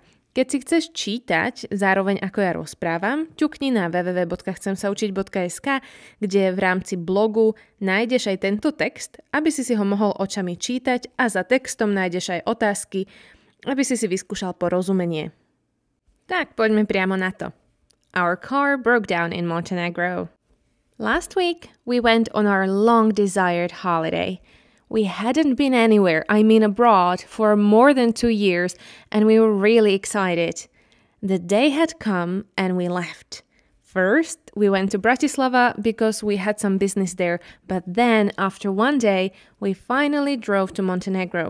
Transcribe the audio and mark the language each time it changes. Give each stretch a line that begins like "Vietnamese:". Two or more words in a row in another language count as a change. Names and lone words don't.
Slovak: Keď si chceš čítať, zároveň ako ja rozprávam, ťukni na www.chcemsaučiť.sk, kde v rámci blogu nájdeš aj tento text, aby si ho mohol očami čítať a za textom nájdeš aj otázky, aby si vyskúšal porozumenie. Tak, poďme priamo na to.
English: Our car broke down in Montenegro. Last week, we went on our long-desired holiday. We hadn't been anywhere, abroad, for more than 2 years, and we were really excited. The day had come, and we left. First, we went to Bratislava because we had some business there, but then, after one day, we finally drove to Montenegro.